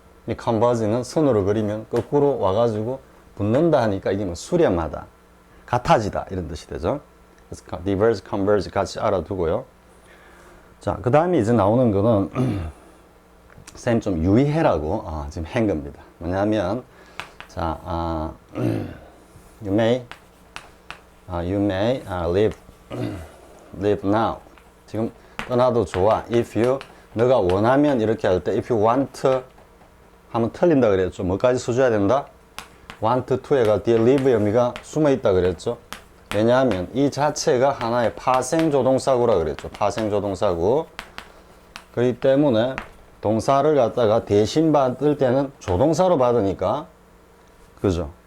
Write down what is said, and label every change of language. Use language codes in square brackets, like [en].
[ko] 이 converge는 선으로 그리면 거꾸로 와가지고 붙는다 하니까 이게 뭐 수렴하다, 같아지다 이런 뜻이 되죠. 그래서 diverge, converge 같이 알아두고요. 자, 그 다음에 이제 나오는 거는 쌤 좀 유의해라고 지금 한 겁니다. 뭐냐면 자, [en] you may live now. [ko] 지금 떠나도 좋아. if you 너가 원하면 이렇게 할 때 [en] if you want [ko] 하면 틀린다 그랬죠. 뭐까지 써줘야 된다? [en] want to [ko] 에가 뒤에 live의 의미가 숨어 있다 그랬죠. 왜냐하면 이 자체가 하나의 파생조동사구라 그랬죠. 파생조동사구. 그렇기 때문에 동사를 갖다가 대신 받을 때는 조동사로 받으니까, 그죠?